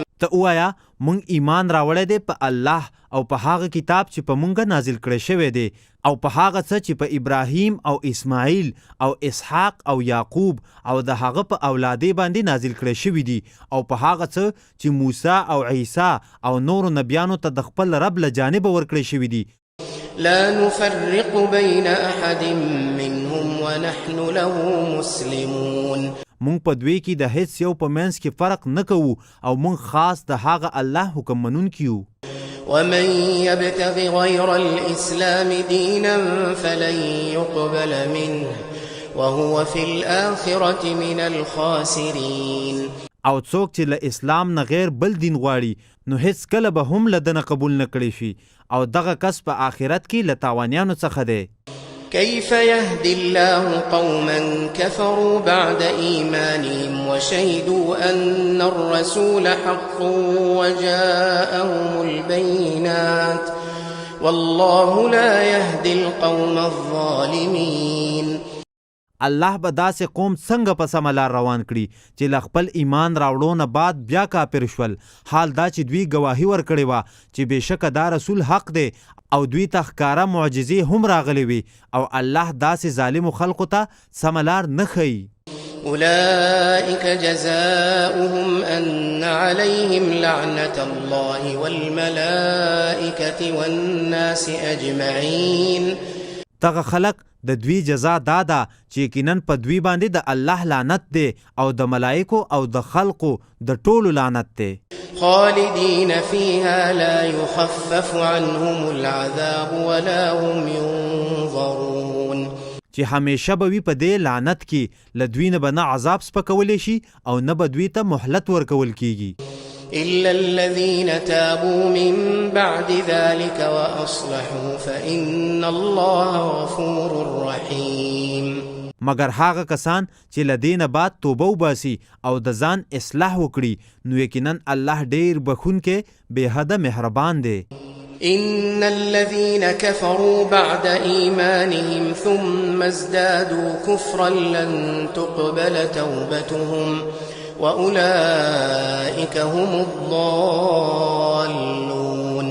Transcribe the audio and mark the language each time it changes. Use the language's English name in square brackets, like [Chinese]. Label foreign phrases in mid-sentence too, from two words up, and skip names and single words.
[Pashto] ته اوایا مونږ ایمان راوړی دی په الله او په هغه کتاب چې په مونږه نازل کړی شوی دی او په هغه څه چې په ابراهیم او اسماعیل او اسحاق او یعقوب او د هغه په اولادې باندې نازل کړی شوي دي او په هغه څه چې موسی او عیسی او نورو نبیانو ته د خپل رب له جانبه ورکړی شوي دي. [Arabic] لا نفرق بين أحد منهم ونحن له مسلمون. [Pashto] مونږ په دوی کې د هیڅ یو په منځ کې فرق نه کوو او مونږ خاص د هغه الله حکم منونکي یو. [Arabic] ومن يبتغ غير الإسلام دينا فلن يقبل منه وهو في الآخرة من الخاسرين. [Pashto] او څوک چې له اسلام نه غیر بل دین غواړي نو هیڅ کله به هم له دنه قبول نه کړي شي او دغه کس په آخرت کې له تاوانیانو څخه دی. [Arabic] كيف يهدي الله قوما كفروا بعد إيمانهم وشهدوا أن الرسول حق وجاءهم البينات والله لا يهدي القوم الظالمين. [Pashto] الله به داسې قوم څنګه په سمه لار روان کړي چې له خپل ایمان راوړو نه بعد بیا کافر شول، حال دا چې دوی ګواهي ورکړې وه چې بېشکه دا رسول حق دی او دوی ته ښکاره معجزې هم راغلې وي او الله داسې ظالمو خلقو ته سمه لار نه ښیي. [Arabic] أولئك جزاؤهم أن عليهم لعنة الله والملائكة والناس أجمعين. [Pashto] دغه خلق د دوی جزا دا ده چې یقیناً په دوی باندې د الله لعنت دی او د ملائکو او د خلقو د ټولو لعنت دی. [Arabic] خالدين فيها لا يخفف عنهم العذاب ولا هم ينظرون. [Pashto] چې همیشه به وي په دې لعنت کې له دوی نه به نه عذاب سپکولی شي او نه به دوی ته مهلت ورکول کیږي. [Arabic] إلا الذين تابوا من بعد ذلك وأصلحوا فإن الله غفور رحيم. [Pashto] مگر هغه کسان چې له دې نه بعد توبه وباسي او د ځان اصلاح وکړي نو یقینا الله ډیر بخونکی بېحده مهربان دی. [Arabic] إن الذين كفروا بعد إيمانهم ثم ازدادوا كفرا لن تقبل توبتهم وأولئك هم الضالون.